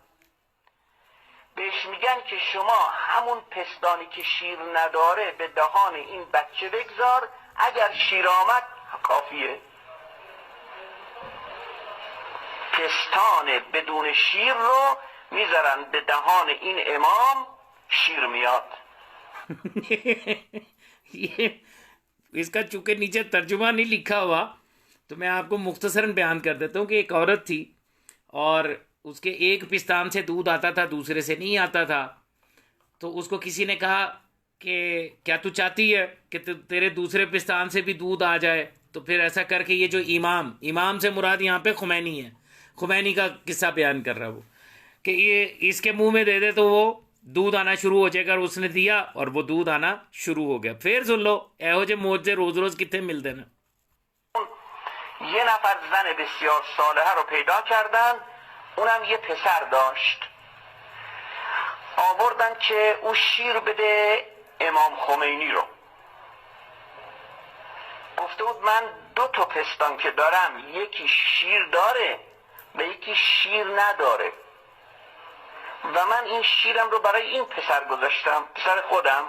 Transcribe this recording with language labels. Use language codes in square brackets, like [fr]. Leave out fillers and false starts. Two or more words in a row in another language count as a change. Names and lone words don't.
[fa] بهش میگن که شما همون پستانی که شیر نداره به دهان این بچه بگذار، اگر شیر آمد کافیه. پستان بدون شیر رو میذارن به دهان این امام، شیر میاد. [ur] یہ اس کا چونکہ نیچے ترجمہ نہیں لکھا ہوا تو میں آپ کو مختصراً بیان کر دیتا ہوں کہ ایک عورت تھی اور اس کے ایک پستان سے دودھ آتا تھا دوسرے سے نہیں آتا تھا. تو اس کو کسی نے کہا کہ کیا تو چاہتی ہے کہ تیرے دوسرے پستان سے بھی دودھ آ جائے? تو پھر ایسا کر کے یہ جو امام سے مراد یہاں پہ خمینی ہے، خمینی کا قصہ بیان کر رہا ہے وہ، کہ یہ اس کے منہ میں دے دے تو وہ دودھ آنا شروع ہو جائے گا. اور اس نے دیا اور وہ دودھ آنا شروع ہو گیا۔ پھر سن لو [pa] ایہو جے موجے روز روز کتنے ملتے نا. [fa] یه نفر زن بسیار صالحه رو پیدا کردن، اونم یه پسر داشت. آوردن که او شیر بده امام خمینی رو. گفته بود من 2 تا پستان که دارم، یکی شیر داره و یکی شیر نداره و من این شیرم رو برای این پسر گذاشتم، پسر خودم.